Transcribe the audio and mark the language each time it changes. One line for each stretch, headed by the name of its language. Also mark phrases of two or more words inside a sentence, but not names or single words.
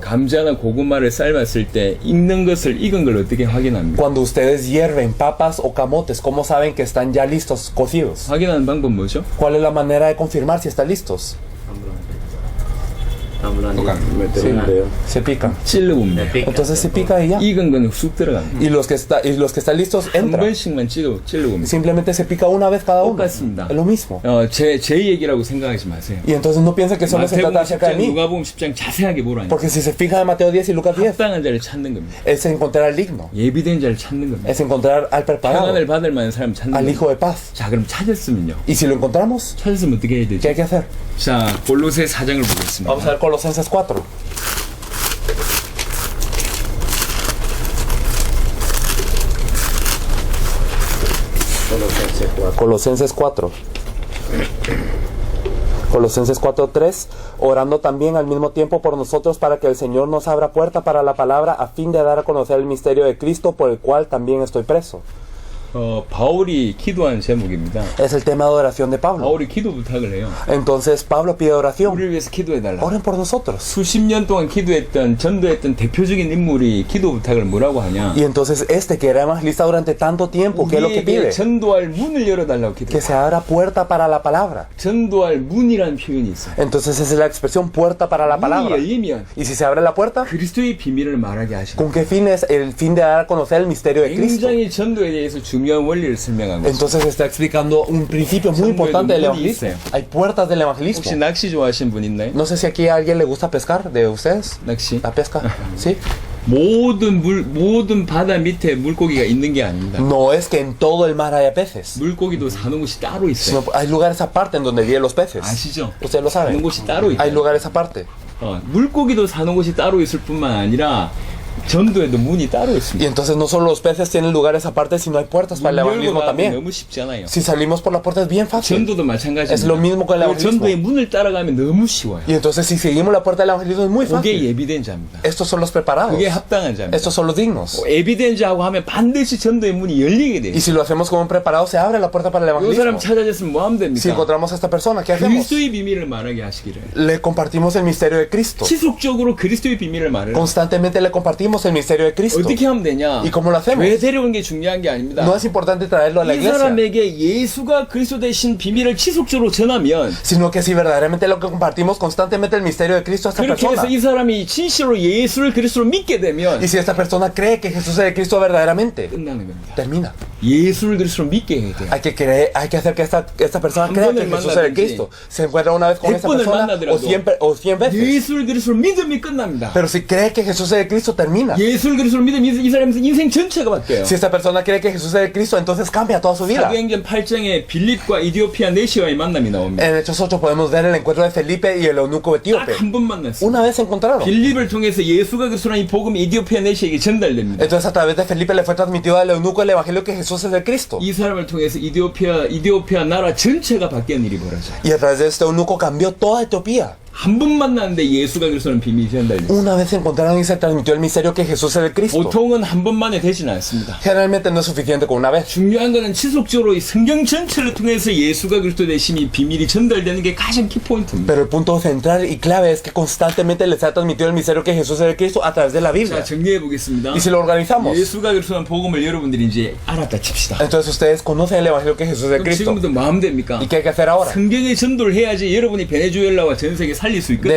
Korean: 감자나 고구마를 삶았을 때 익는 것을 익은 걸 어떻게 확인합니까?
Spanish: Cuando ustedes hierven papas o camotes, ¿cómo saben que están ya listos, cocidos?
Korean: 확인하는 방법 뭐죠?
Spanish: ¿Cuál es la manera de confirmar si están listos? Se pican.
Korean: 찔러봅니다.
Spanish: Entonces se pica y ya.
Korean: 익은 건 쑥 들어갑니다.
Spanish: Y los que están listos
Korean: 한
Spanish: entran.
Korean: 번씩만 찔러봅니다.
Spanish: Simplemente se pica una vez cada uno.
Korean: 똑같습니다.
Spanish: Es lo mismo.
Korean: 제 얘기라고 생각하지 마세요.
Spanish: Y entonces no piensen que solo se
Korean: 마태복음
Spanish: trata acerca de
Korean: 10장,
Spanish: mí.
Korean: 누가복음 10장 자세하게 보라니.
Spanish: Porque si se fijan en Mateo 10 y Lucas 10,
Korean: 합당한 자를 찾는 겁니다.
Spanish: es encontrar al digno.
Korean: 예비된 자를 찾는 겁니다.
Spanish: Es encontrar al preparado,
Korean: 평안을 받을 만한 사람 찾는
Spanish: al
Korean: 겁니다.
Spanish: hijo de paz.
Korean: 자, 그럼 찾았으면요.
Spanish: Y si lo encontramos,
Korean: 찾았으면 어떻게 해야
Spanish: ¿qué
Korean: 되죠?
Spanish: hay que hacer?
Korean: 자, 골로새 4장을 보겠습니다.
Spanish: Vamos a ver Colosenses 4. Colosenses 4. Colosenses 4:3, orando también al mismo tiempo por nosotros para que el Señor nos abra puerta para la palabra a fin de dar a conocer el misterio de Cristo por el cual también estoy preso.
Korean: 바울이 기도한 제목입니다.
Spanish: Es el tema de oración de Pablo.
Korean: 바울이 기도 부탁을 해요.
Spanish: Entonces Pablo pide oración.
Korean: 우리를 위해서 기도해달라.
Spanish: Oren por nosotros.
Korean: 수십 년 동안 기도했던, 전도했던 대표적인 인물이 기도 부탁을 뭐라고 하냐?
Spanish: Y entonces que era evangelista durante tanto tiempo, ¿qué es lo que
Korean: 우리에게
Spanish: pide?
Korean: 전도할 문을 열어달라고 기도해요.
Spanish: Que se abra puerta para la palabra.
Korean: 전도할 문이라는 표현이 있어요.
Spanish: Entonces esa es la expresión puerta para la
Korean: 문이
Spanish: palabra.
Korean: 열리면
Spanish: Y si se abre la puerta,
Korean: 그리스도의 비밀을 말하게 하시고
Spanish: ¿con qué fin es? El fin de dar a conocer el misterio de Cristo.
Korean: 굉장히 전도에 대해서 중요한 원리를 설명하고 있어요.
Spanish: Entonces está explicando un principio muy Son importante del muy evangelismo. dice. Hay puertas del evangelismo.
Korean: 혹시 낚시 좋아하시는 분 있나요?
Spanish: No sé si aquí a alguien le gusta pescar de ustedes.
Korean: 낚시?
Spanish: La pesca, ¿sí?
Korean: 모든 바다 밑에 물고기가 있는 게 아닙니다.
Spanish: No es que en todo el mar haya peces,
Korean: 물고기도 사는 곳이 따로 있어요.
Spanish: sino hay lugares aparte en donde viven los peces.
Korean: 아시죠?
Spanish: Ustedes lo
Korean: 사는
Spanish: saben.
Korean: 곳이 따로
Spanish: Hay
Korean: 있어요.
Spanish: lugares aparte.
Korean: 물고기도 사는 곳이 따로 있을 뿐만 아니라 전도에도 문이 따로
Spanish: Y
Korean: 있습니다.
Spanish: entonces no solo los peces tienen lugares aparte, sino hay puertas para el
Korean: 문 열고
Spanish: evangelismo
Korean: 가면
Spanish: también.
Korean: 너무 쉽지 않아요.
Spanish: Si salimos por la puerta es bien fácil.
Korean: 전도도 마찬가지입니다.
Spanish: Es lo mismo con el evangelismo.
Korean: 전도의 문을 따라가면 너무 쉬워요.
Spanish: Y entonces si seguimos la puerta del evangelismo es muy
Korean: 그게
Spanish: fácil.
Korean: 예비된 자입니다.
Spanish: Estos son los preparados.
Korean: 그게 합당한 자입니다.
Spanish: Estos son los dignos.
Korean: 예비된 자하고 하면 반드시 전도의 문이 열리게 돼요.
Spanish: Y si lo hacemos como un preparado, se abre la puerta para el
Korean: 이 사람
Spanish: evangelismo.
Korean: 찾아졌으면 뭐 하면
Spanish: Si
Korean: 됩니까?
Spanish: encontramos a esta persona, ¿qué hacemos?
Korean: 그리스도의 비밀을 말하게 하시기를.
Spanish: Le compartimos el misterio de Cristo.
Korean: 지속적으로 그리스도의 비밀을 말해라.
Spanish: Constantemente le compartimos el misterio de Cristo.
Korean: 어떻게 하면 되냐?
Spanish: ¿Y cómo lo hacemos?
Korean: 교회 데려오는 게 중요한 게 아닙니다.
Spanish: No es importante traerlo a la
Korean: 이
Spanish: iglesia,
Korean: 사람에게 예수가 그리스도 되신 비밀을 지속적으로 전하면
Spanish: sino que si verdaderamente lo que compartimos constantemente el misterio de Cristo a esta
Korean: 그렇게 해서
Spanish: persona.
Korean: 이 사람이 진실로 예수를 그리스도로 믿게 되면
Spanish: Y si esta persona cree que Jesús es el Cristo verdaderamente,
Korean: 끝나는 겁니다.
Spanish: termina.
Korean: 예수를 그리스도로 믿게 해야 돼요.
Spanish: Hay que hacer que esta persona
Korean: 한
Spanish: crea que
Korean: 번을
Spanish: Jesús es el
Korean: 만나든지,
Spanish: Cristo. Se encuentra una vez con esa
Korean: 100번을
Spanish: persona
Korean: 만나더라도
Spanish: o 100 veces.
Korean: 예수를 그리스도로 믿음이 끝납니다.
Spanish: Pero si cree que Jesús es el Cristo, termina.
Korean: 예수를 그리스도로 믿으면 이 사람의 인생 전체가 바뀌어요.
Spanish: Si esta persona cree que Jesús es el Cristo, entonces cambia toda su vida.
Korean: 사도행전 8장에 빌립과 이디오피아 네시와의 만남이 나옵니다.
Spanish: En Hechos 8 podemos ver el encuentro de Felipe y el eunuco etíope.
Korean: 딱 한 번 만났어요.
Spanish: Una vez se encontraron.
Korean: 빌립을 통해서 예수가 그리스도라는 이 복음이 이디오피아 네시에게 전달됩니다.
Spanish: Entonces a través de Felipe le fue transmitido al eunuco el evangelio que Jesús es el Cristo.
Korean: 이 사람을 통해서 이디오피아 나라 전체가 바뀌는 일이 벌어져요.
Spanish: Y a través de este eunuco cambió toda Etiopía.
Korean: 한 번 만났는데 예수가 그리스도라는 비밀이 전달돼요.
Spanish: Una vez se encontraron y se transmitió el misterio que Jesús es el Cristo.
Korean: 보통은 한 번만에 되지는 않습니다.
Spanish: Generalmente no es suficiente con una vez.
Korean: 중요한 것은 지속적으로 이 성경 전체를 통해서 예수가 그리스도 되심이 비밀이 전달되는 게 가장 키포인트입니다.
Spanish: Pero el punto central y clave es que constantemente les ha transmitido el misterio que Jesús es el Cristo a través de la
Korean: 자,
Spanish: Biblia.
Korean: 정리해 보겠습니다.
Spanish: Y si lo organizamos,
Korean: 예수가 그리스도라는 복음을 여러분들이 이제 알았다 칩시다.
Spanish: entonces ustedes conocen el evangelio que Jesús es el
Korean: 그럼
Spanish: Cristo.
Korean: 지금부터 마음 됩니까?
Spanish: ¿Y qué hay que hacer ahora?
Korean: 성경의 전도를 해야지 여러분이 베네수엘라와 전 세계 살릴 수 있거든요.